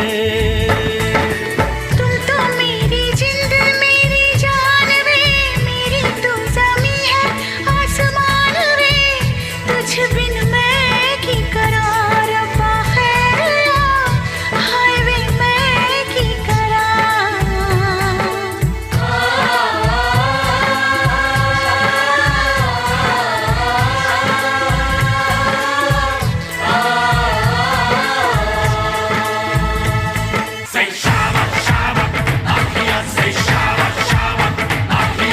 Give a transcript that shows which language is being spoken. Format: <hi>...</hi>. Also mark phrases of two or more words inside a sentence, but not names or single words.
<hi>तुम तो मेरी जिंद मेरी जान वे, मेरी तू ज़मीं है आसमान वे, तुझ बिन</hi> <pa>ਮੈਂ ਕੀ ਕਰਾਂ ਰੱਬਾ ਖ਼ੈਰੀਆ ਹਾਏ ਵੇ ਮੈਂ ਕੀ ਕਰਾਂ। Say ਸ਼ਾਬਾ ਸ਼ਾਬਾ ਮਾਹੀਆ ਸੇ ਸ਼ਾਬਾ ਸ਼ਾਬਾ ਮਾਹੀਆ</pa>